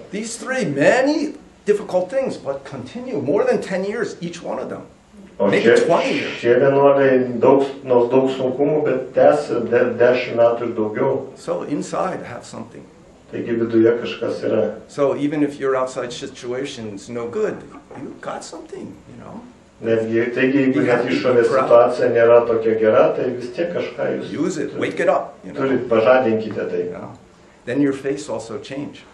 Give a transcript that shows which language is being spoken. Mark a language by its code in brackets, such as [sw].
[en] These three, many difficult things, but continue more than 10 years, each one of them. [lt] O [en] Maybe 20 years. [lt] šie vienuoliai nors daug sunkumų, bet tęsia 10 metų ir daugiau. [en] So inside have something. [lt] Taigi viduje kažkas yra. [en] So even if your outside situation's no good, you got something, you know. [lt] Taigi jeigu net išorės situacija nėra tokia gera, tai vis tiek kažką jūs [en] Use it, wake it up, you know. [lt] turit, pažadinkite tai. [en] You know. Then your face also change.